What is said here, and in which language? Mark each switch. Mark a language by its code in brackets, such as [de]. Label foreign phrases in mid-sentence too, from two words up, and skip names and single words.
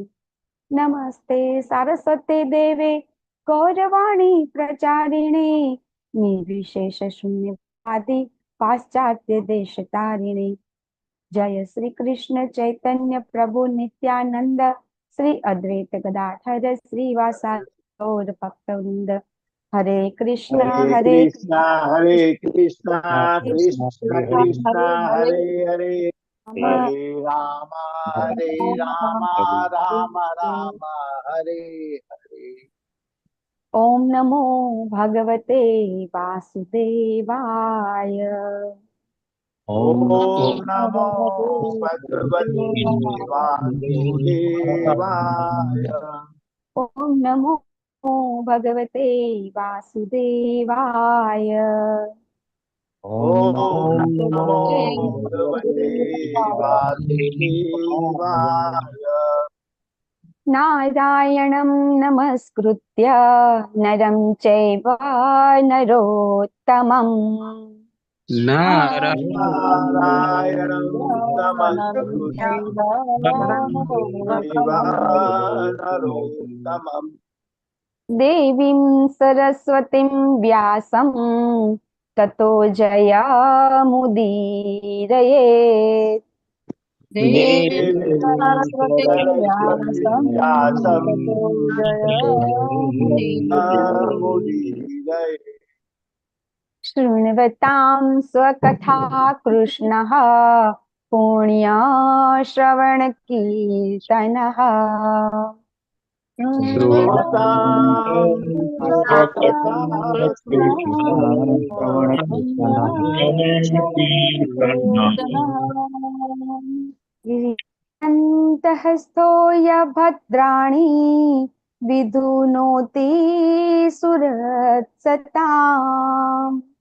[sa] नमस्ते सारस्वते देवे गौरवाणी प्रचारिणे निर्विशेष शून्यवादी पाश्चात्य देशतारिणे। जय श्री कृष्ण चैतन्य प्रभु नित्यानंद श्री अद्वैत गदाधर श्रीवासादि गौर भक्तवृंद। हरे कृष्णा हरे हरे कृष्णा कृष्णा हरे कृष्ण कृष्णा कृष्ण कृष्ण कृष्ण हरे हरे हरे हरे राम हरे राम हरे राम राम राम हरे हरे। ओम नमो भगवते वासुदेवाय। ओम ओम नमो भगवते वासुदेवाय। नमो भगवते वासुदेवाय। ओम ओम नमो नमो भगवते भगवते वासुदेवाय। नारायणं नमस्कृत्य नरं चैव नरोत्तमम् નારાયણં નમસ્કૃત્યં નરોત્તમં દેવીં સરસ્વતીં વ્યાસં તતો જયામુદીરયેત. શૃण्वतां स्वकथा कृष्णः पुण्यश्रवणकीर्तनः. अन्तःस्थोय भद्राणि विधुनोति सुरत्सताम्.